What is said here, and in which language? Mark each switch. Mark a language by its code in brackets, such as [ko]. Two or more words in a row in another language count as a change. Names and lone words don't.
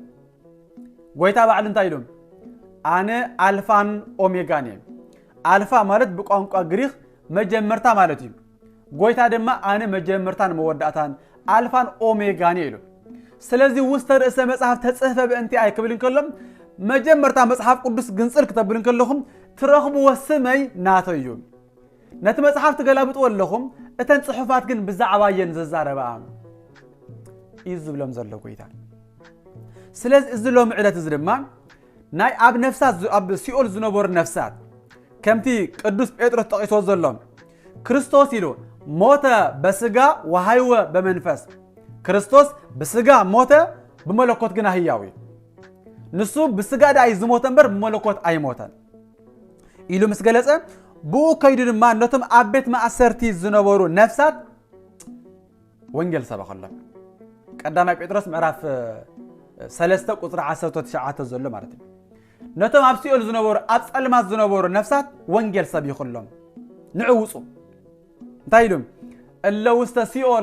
[ti] ጎይታ ባዕሉ እንታይ ኢሉ አነ አልፋን ኦሜጋን አልፋ ማለት በቋንቋ ግሪክ መጀመርታ ማለት እዩ ጎይታ ድማ አነ መጀመርታን መወዳእታን አልፋን ኦሜጋን ኢሉ ስለዚህ [gez] ውስተ ርእሰ መጽሐፍ ተጽሕፈ በእንቲአየ [ti] ክብል እንከሎም መጀመርታ መጽሐፍ ቅዱስ ግንጽል ክትብል እንከለኹም ትረኽብዎ ስመይ ናተይ እዩ ነቲ መጽሐፍ ትገላብጡ ኣለኹም እተን ጽሑፋት ግን ብዛዕባ የን ዝዛረባ እዩ ዝብሎም ዘሎ ጎይታ ስለዚህ እዚ ሎም ዕለት እዚ ድማ ናይ ኣብ ነፍሳት ኣብ ሲኦል ዝነበሩ ነፍሳት ከምቲ ቅዱስ ጴጥሮስ ጠቂሶ ዘሎ ክርስቶስ ኢሉ [gez] ሞተ በስጋ ወሃይወ በመንፈስ [ti] ክርስቶስ በስጋ ሞተ በመለኮት ግን ህያው ንሱ በስጋ ዳይ ዝሞተ እንበር በመለኮት አይሞተን ኢሉ ምስገለጸ ብኡ ከይዱ ድማ ነቶም ኣብ ቤት ማእሰርቲ ዝነበሩ ነፍሳት ወንጌል ሰበኸሎም ቀዳማይ ጴጥሮስ ምዕራፍ 3 ቁጥር 19 ዘሎ [am] ማለት ነው [ti] ነቶም ኣብ ሲኦል ዝነበሩ ኣብ ጸልማት ዝነበሩ ነፍሳት ወንጌል ሰቢኹሎም ንዕውጹ እንታይ ኢሎም [gez] እለ ውስተ ሲኦል